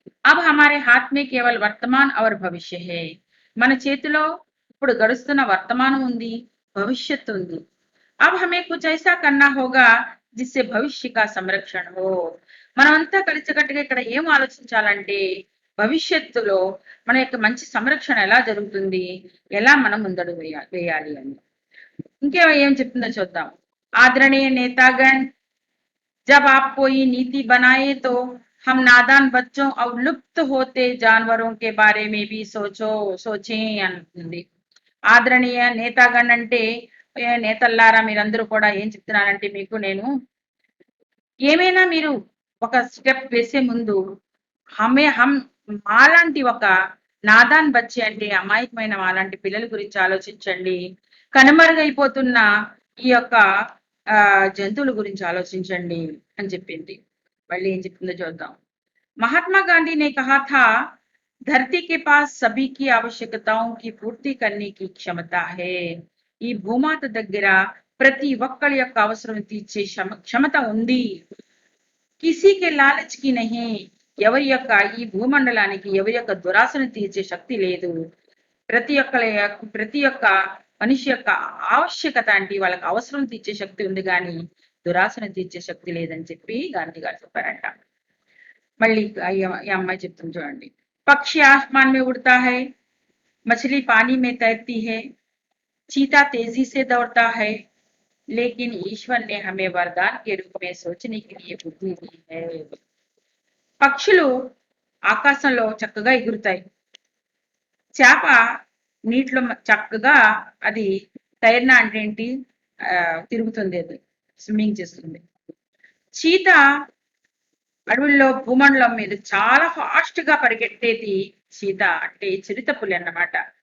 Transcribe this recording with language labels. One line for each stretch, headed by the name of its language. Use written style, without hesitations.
Hindi: अब हमारे हाथ में केवल वर्तमान और भविष्य है.
Telugu: మన చేతిలో ఇప్పుడు గడుస్తున్న వర్తమానం ఉంది, భవిష్యత్తు ఉంది.
Hindi: अब हमें कुछ ऐसा करना होगा जिससे भविष्य का संरक्षण हो.
Telugu: మనమంతా కలిసికట్టుగా ఇక్కడ ఏం ఆలోచించాలంటే భవిష్యత్తులో మన యొక్క మంచి సంరక్షణ ఎలా జరుగుతుంది, ఎలా మనం ముందడుగు వేయాలి అని. ఇంకే ఏం చెప్తుందో చూద్దాం.
Hindi: आदरणीय नेतागण, जब आप कोई नीति बनाए तो हम नादान बच्चों और लुप्त होते जानवरों के बारे में भी सोचें
Telugu: అంటుంది. ఆదరణీయ నేతాగణ్ అంటే నేతల్లారా మీరందరూ కూడా ఏం చెప్తున్నానంటే మీకు నేను ఏమైనా మీరు ఒక స్టెప్ వేసే ముందు మాలాంటి ఒక
Hindi: నాదాన్ బచ్చి
Telugu: అంటే అమాయకమైన మాలాంటి పిల్లల గురించి ఆలోచించండి. కనుమరుగైపోతున్న ఈ యొక్క జంతువుల గురించి ఆలోచించండి అని చెప్పింది. మళ్ళీ ఏం చెప్తుందో చూద్దాం.
Hindi: महात्मा गांधी ने कहा था, धरती के पास सभी की आवश्यकताओं की पूर्ति करने की क्षमता है.
Telugu: ఈ భూమాత దగ్గర ప్రతి ఒక్కరి యొక్క అవసరం తీర్చే క్షమత ఉంది.
Hindi: కిసీకి లాలచ్కి నహి,
Telugu: ఎవరి యొక్క ఈ భూమండలానికి ఎవరి యొక్క దురాశను తీర్చే శక్తి లేదు. ప్రతి ఒక్క మనిషి యొక్క ఆవశ్యకత అంటే వాళ్ళకి అవసరం తీర్చే శక్తి ఉంది కానీ దురాశను తీర్చే శక్తి లేదని చెప్పి గాంధీ గారు చెప్పారంట. మళ్ళీ ఈ అమ్మాయి చెప్తుంది చూడండి.
Hindi: పక్షి ఆస్మాన్ మే ఉड़ता है, मछली पानी में तैरती है, चीता तेजी से दौड़ता है, लेकिन ईश्वर ने हमें वरदान के रूप में सोचने के लिए बुद्धि दी है.
Telugu: పక్షులు ఆకాశంలో చక్కగా ఎగురుతాయి, చేప నీటిలో చక్కగా అది తైరన అంటే ఏంటి తిరుగుతుంది, అది స్విమ్మింగ్ చేస్తుంది. చీత అడవుల్లో భూమండలం మీద చాలా ఫాస్ట్ గా పరిగెట్టేది చీత అంటే చిరుతపులి అన్నమాట.